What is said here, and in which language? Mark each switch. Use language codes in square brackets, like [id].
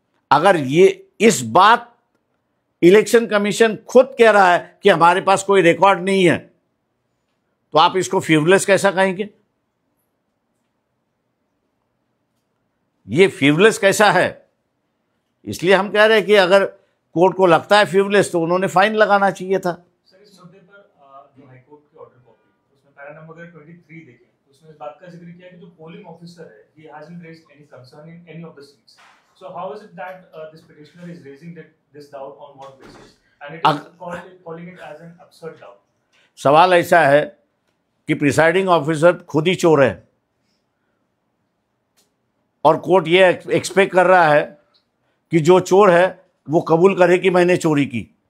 [hi] अगर ये इस बात इलेक्शन कमीशन खुद कह रहा है कि हमारे पास कोई रिकॉर्ड नहीं है, तो आप इसको फ्यूवलेस कैसा कहेंगे? ये फ्यूवलेस कैसा है? इसलिए हम कह रहे हैं कि अगर कोर्ट को लगता है फ्यूवलेस तो उन्होंने फाइन लगाना चाहिए था। सर, इस मुद्दे पर जो हाईकोर्ट की ऑर्डर कॉपी उसमें पैरा नंबर 23 देखें, उसमें इस बात का जिक्र किया कि जो पोलिंग ऑफिसर है [en] he hasn't raised any concern in any of the seats. So how is it that this petitioner is raising this doubt on what basis? And it is calling it as an absurd doubt. [hi] सवाल ऐसा है कि presiding officer खुद ही चोर है और court ये expect कर रहा है कि जो चोर है वो कबूल करे कि मैंने चोरी की।